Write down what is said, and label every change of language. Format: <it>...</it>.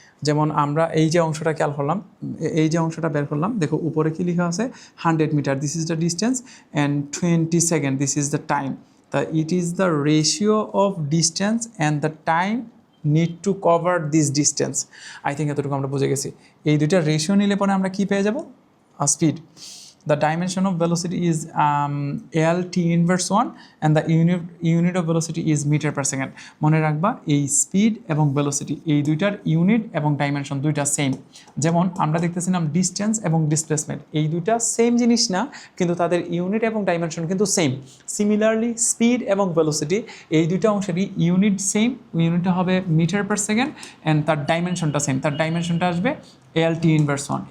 <bn>যেমন আমরা এই যে অংশটা খেয়াল করলাম, এই যে অংশটা বের করলাম, দেখো উপরে কি লেখা আছে 100 metre,</bn> <en>This is the distance, and 20 second this is the time. তা it is the ratio of distance and the time need to cover this distance. I think</en> <bn>এতটুকু আমরা বুঝে গেছি। এই দুইটা রেশিও নিলে পরে আমরা কি পেয়ে যাব, speed.</bn> <en>The dimension of velocity is L t inverse 1 and the unit of velocity is meter per second.</en> <bn>মনে রাখবা এই স্পিড এবং ভেলোসিটি এই দুইটার ইউনিট এবং ডাইমেনশন দুইটা সেম। যেমন আমরা দেখতেছিলাম ডিস্টেন্স এবং ডিসপ্লেসমেন্ট, এই দুইটা সেম জিনিস না, কিন্তু তাদের ইউনিট এবং ডাইমেনশন কিন্তু সেম। সিমিলারলি স্পিড এবং ভেলোসিটি এই দুইটা অংশেরই ইউনিট সেম, ইউনিটটা হবে মিটার পার সেকেন্ড অ্যান্ড তার ডাইমেনশনটা সেম, তার ডাইমেনশনটা আসবে L t inverse 1।</bn>